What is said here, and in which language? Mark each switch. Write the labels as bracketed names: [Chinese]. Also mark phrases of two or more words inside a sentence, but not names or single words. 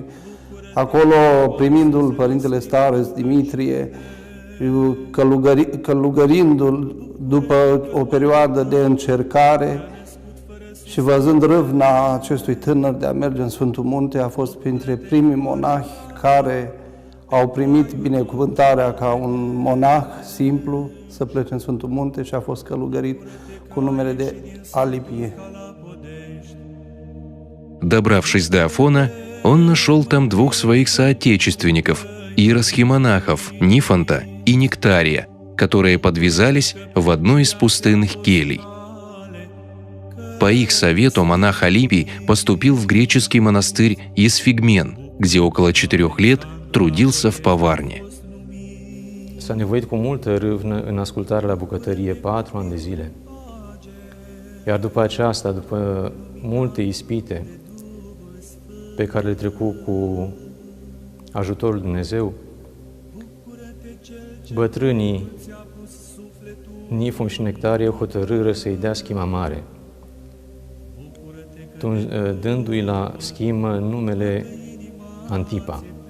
[Romanian] Acolo, primindu-l Părintele Stareț Dimitrie, călugărindu-l după o perioadă de încercare și văzând râvna acestui tânăr de a merge în Sfântul Munte, a fost printre primii monahi care au primit binecuvântarea ca un monah simplu să plece în Sfântul Munte și a fost călugărit cu numele de Alipie. [Russian] Добравшись до Афона, он нашел там двух своих соотечественников, иеросхимонахов Нифонта и Нектария, которые подвязались в одной из пустынных келий. По их совету монах Алипий поступил в греческий монастырь Есфигмен, где около 4 лет трудился в поварне. [Romanian] S-a nevoit cu multă râvnă în ascultarea la bucătărie 4 ani de zile. Iar după aceasta, după multe ispite pe care le trecu cu ajutorul lui Dumnezeu, bătrânii Nifon și Nectarie hotărâră să-i dea schima mare, dându-i la schimă numele Antipa.